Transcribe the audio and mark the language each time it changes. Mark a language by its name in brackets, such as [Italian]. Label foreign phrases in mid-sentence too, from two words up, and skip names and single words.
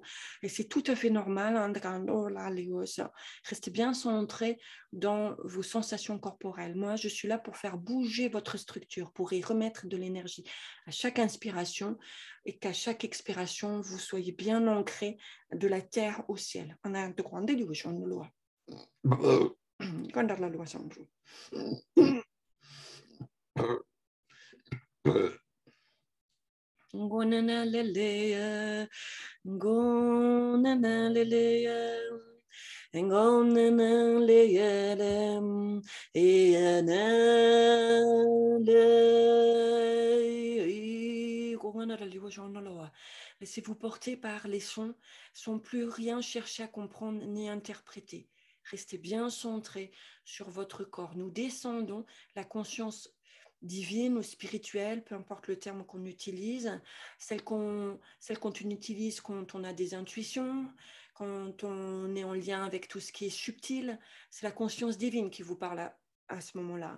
[French] Et c'est tout à fait normal. Restez bien centré dans vos sensations corporelles. Moi, je suis là pour faire bouger votre structure, pour y remettre de l'énergie à chaque inspiration et qu'à chaque expiration, vous soyez bien ancré de la terre au ciel. Gonana leleya, gonana leleya, gonana leyelem, laissez-vous porter par les sons, sans plus rien chercher à comprendre ni interpréter. Restez bien centré sur votre corps. Nous descendons la conscience divine ou spirituelle, peu importe le terme qu'on utilise, celle qu'on utilise quand on a des intuitions, quand on est en lien avec tout ce qui est subtil, c'est la conscience divine qui vous parle à ce moment-là.